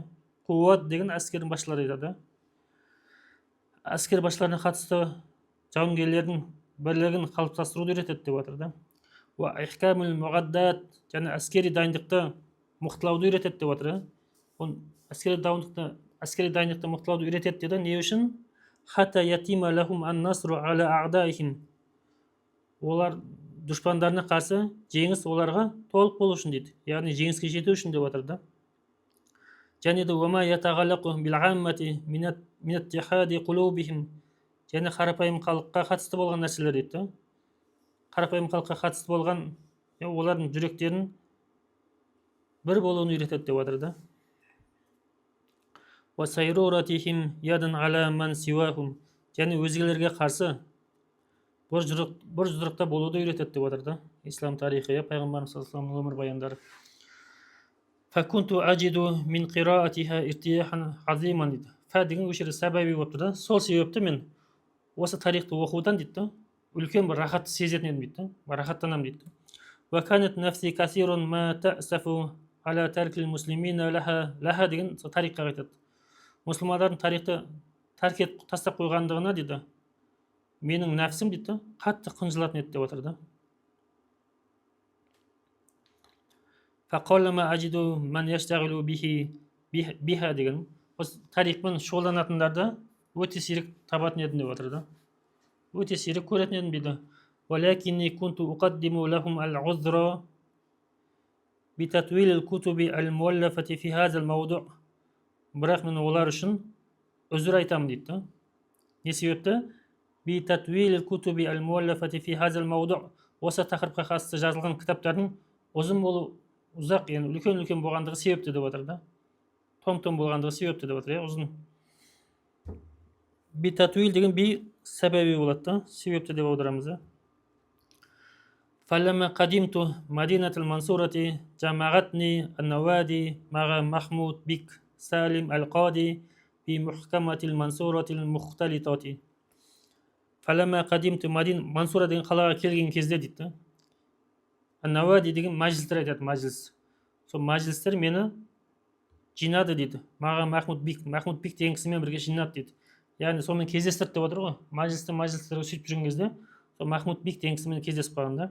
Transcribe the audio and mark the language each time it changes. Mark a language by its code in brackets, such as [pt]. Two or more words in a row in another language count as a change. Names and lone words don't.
[kk] Қуат деген әскердің басшылары айтады. Әскер басшыларына қатысты жауынгерлердің бірлігін қалыптастыруды үйретеді деп отыр да. Және әскери дайындықты мықтылауды үйретеді деп отыр. Әскери дайындықты мықтылауды үйретеді деді. Не үшін? [ar] حتى يتم لهم النصر على أعدائهم. [kk] Олар дұшпандарына қарсы жеңіс оларға толық болу үшін дейді. Яғни жеңіске жету үшін деп отыр да. Және де [ar] وما يتعلق بالعامة من اتحاد قلوبهم. [kk] Және қарапайым халыққа қатысты болған нәрселер дейді. Қарапайым халыққа қатысты болған олардың жүректерін бір болуын үйретеді деп отыр да. [ar] وَسَيْرُورَتِهِمْ يَدًا عَلَى مَنْ سِوَاهُمْ [kk] және өзгелерге қарсы бұржыдырықта болуды үйретеді деп отыр да ислам тарихы, пайғамбарымыз саллаллаху алейхи өмір баяндары. [ar] فَكُنْتُ أَجِدُ مِنْ قِرَاءَتِهَا ارْتِياحًا عَظِيمًا дейді. [kk] Фә деген өшірі сәбәби болып тұр да. Сол себепті мен осы тарихты оқудан дейді үлкен бір рахатты сезетін едім дейді. Рахаттанамын дейді. [ar] وَكَانَتْ نَفْسِي كَثِيرٌ مَا تَأْسَفُ عَلَى تَرْكِ الْمُسْلِمِينَ لَهَا [kk] деген тарихқа айтады. Мұсылмандардың тарихты тәрк етіп тастап қойғандығына дейді менің нәпсім дейді қатты қынжылатын еді деп отыр да. [ar] فَقَالَّمَا أَجِدُ مَنْ يَشْتَغِلُ بِهَا [kk] деген осы тарихпен шұғылданатындарды өте сирек табатын едім деп отыр да. Өте сирек көретін едім дейді. [ar] وَلَكِنِّي كُنْتُ أُقَدِّمُ لَهُمْ الْعُذْرَ بِتَطْوِيلِ الْكُتُبِ الْمُؤَلَّفَةِ فِي هَذَا الْمَوْضُعِ [kk] бірақ мен олар үшін үзір айтамын дейді. Не себепті? [ar] بِتَطْوِيلِ الْكُتُبِ الْمُؤَلَّفَةِ فِي هَذَا الْمَوْضُعِ [kk] осы тақырыпқа қатысты жазылған кітаптардың ұзын болу ұзақ, яғни үлкен болғандығы себепті деп отыр да. Том болғандығы себепті деп отыр, ұзын. Битатуил деген би сәбәби болады да, себепті деп аударамыз. [ar] فَلَمَّا قَدِمْتُ مَدِينَةَ الْمَنْصُورَةِ جَمَعَتْنِي النَّوَادِي مَعَ مَحْمُودِ بِكْ سَالِمْ الْقَاضِي فِي مُحْكَمَةِ الْمَنْصُورَةِ الْمُخْتَلِطَةِ. فَلَمَّا قَدِمْتُ [kk] Мансура деген қалаға келген кезде дейді. Науади деген мәжілістер айтады, мәжіліс. Сол мәжілістер мені жинады дейді. Маған Махмуд Бик деген кісімен бірге жинады дейді. Яғни сонымен кездестірді деп отыр ғой. Мәжілістерге сөйтіп жүрген кезде сол Махмуд Бик деген кісімен кездесіп қалғанда.